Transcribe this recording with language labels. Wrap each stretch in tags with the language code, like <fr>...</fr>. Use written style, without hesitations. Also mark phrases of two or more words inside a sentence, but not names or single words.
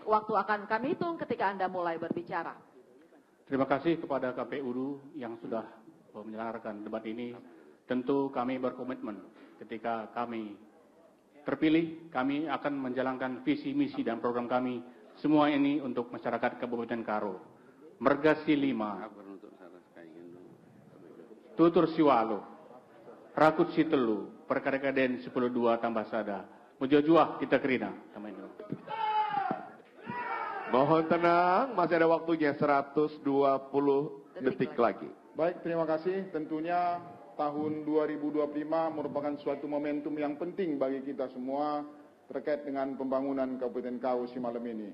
<id>Waktu akan kami hitung ketika Anda mulai berbicara. Terima kasih kepada KPU yang sudah menyelenggarakan debat ini. Tentu kami berkomitmen ketika kami terpilih, kami akan menjalankan visi, misi, dan program kami. Semua ini untuk masyarakat Kabupaten Karo.</id> <btx>Mergasi 5, Tutur Siwalo, Rakut Sitelu, Perkadekaden 10-2 tambah sada. Mujuah kita kerina.</btx> <id>Mohon tenang, masih ada waktunya 120 detik lagi. Baik, terima kasih. Tentunya tahun 2025 merupakan suatu momentum yang penting bagi kita semua terkait dengan pembangunan Kabupaten Karo Simalem ini.</id>